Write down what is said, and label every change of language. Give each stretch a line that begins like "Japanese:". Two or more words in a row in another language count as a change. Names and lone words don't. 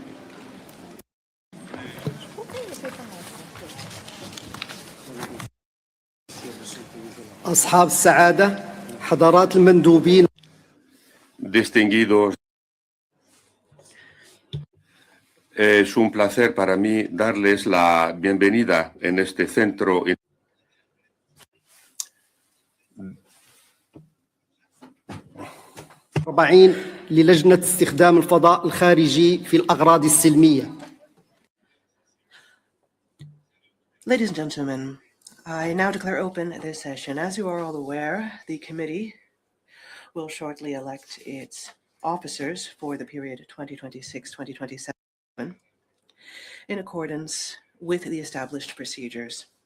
Arabic: أصحاب السعادة، حضرات المندوبين.
Spanish: Distinguidos, es un placer para mí darles la bienvenida en este centro.
Arabic: للجنة استخدام الفضاء الخارجي في الأغراض السلمية.
English: Ladies and gentlemen, I now declare open this session. As you are all aware, the committee will shortly elect its officers for the period 2026-2027 in accordance with the established procedures.